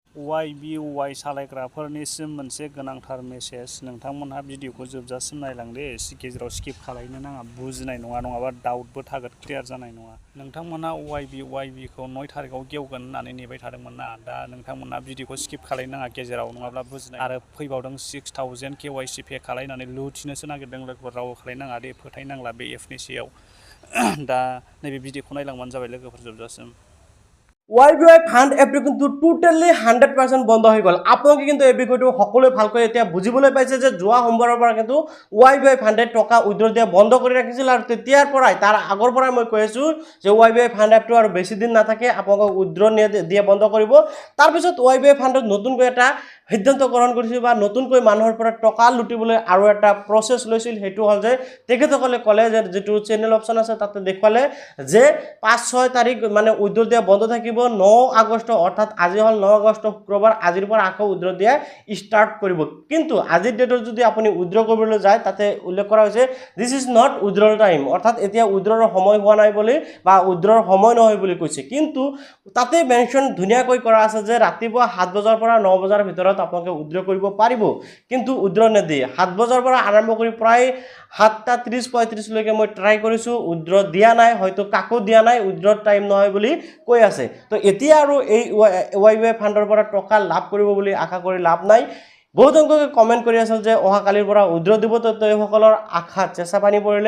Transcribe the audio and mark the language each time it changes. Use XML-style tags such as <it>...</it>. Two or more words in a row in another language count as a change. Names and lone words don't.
<brx>YBY सालायग्राफोरनिसिम मोनसे गोनांथार मेसेज नोंथांमोनहा भिडिअखौ जोबजासिम नायलांदे गेजेराव स्किप खालायनो नाङा बुजिनाय नङा नङाबा डाउटबो थागोन क्लियार जानाय नङा नोंथांमोना YBखौ 9 थारिखआव गेवगोन होननानै नेबाय थादोंमोन ना दा नोंथांमोना भिडिअखौ स्किप खालायनो नाङा गेजेराव नङाब्ला बुजिनाय आरो फैबावदों 6000 KYC पे खालायनानै लुथिनोसो नागिरदों लोगोफोर रावबो खालायनाङा दे फोथायनांला बे एपनि सायाव दा नैबे भिडिअखौ नायलांबानो जाबाय लोगोफोर जोबजासिम</brx> <as>YBY ফান্ড এপটো কিন্তু টোটালি 100% বন্ধ হৈ গ'ল আপোনালোকে কিন্তু এই বিষয়টো সকলোৱে ভালকৈ এতিয়া বুজিবলৈ পাইছে যে যোৱা সোমবাৰৰ পৰা কিন্তু YBY ফান্ডে টকা উইথড্ৰ দিয়া বন্ধ কৰি ৰাখিছিল আৰু তেতিয়াৰ পৰাই তাৰ আগৰ পৰাই মই কৈ আছো যে YBY ফান্ড এপটো আৰু বেছি দিন নাথাকে আপোনালোকক উইথড্ৰ দিয়া বন্ধ কৰিব তাৰ পিছত YBY ফান্ডত নতুনকৈ এটা সিদ্ধান্ত গ্ৰহণ কৰিছিল বা নতুনকৈ মানুহৰ পৰা টকা লুটিবলৈ আৰু এটা প্ৰসেছ লৈছিল হেতু হল যে তেখেতসকলে ক'লে যে যেটো</as> <en>channel option</en> <as>আছে তাতে দেখুৱালে যে 5-6 তাৰিখ মানে উইথড্ৰ দিয়া বন্ধ থাকিব 9 আগষ্ট অৰ্থাৎ আজি হল 9 আগষ্ট শুক্ৰবাৰ আজিৰ পৰা আকৌ উইথড্ৰ দিয়া স্টাৰ্ট কৰিব কিন্তু আজিৰ ডেটত যদি আপুনি উইথড্ৰ কৰিবলৈ যায় তাতে উল্লেখ কৰা হৈছে</as> <en>this is not withdraw time</en> <as>অৰ্থাৎ এতিয়া উইথড্ৰৰ সময় হোৱা নাই বুলি বা উইথড্ৰৰ সময় নহয় বুলি কৈছে কিন্তু তাতে মেনশন ধুনিয়াকৈ কৰা আছে যে ৰাতিপুৱা 7 বজাৰ পৰা 9 বজাৰ ভিতৰত আপোনালোকে উইথড্ৰ কৰিব পাৰিব কিন্তু উইথড্ৰ নেদি 7 বজাৰ পৰা আৰম্ভ কৰি প্ৰায় 7:30-35 লৈকে মই ট্ৰাই কৰিছো উইথড্ৰ দিয়া নাই হয়তো কাকো দিয়া নাই</as> <en>withdraw time</en> <as>নহয় বুলি কৈ আছে তো এতিয়া আৰু এই YBY ফান্ডৰ পৰা টকা লাভ কৰিব বুলি আশা কৰি লাভ নাই বহুত সংখ্যকে কমেন্ট কৰি আছিল যে অহা কালিৰ পৰা উইথড্ৰ দিব তো তেওঁলোকৰ আশা চেঁচা পানী পৰিলে</as>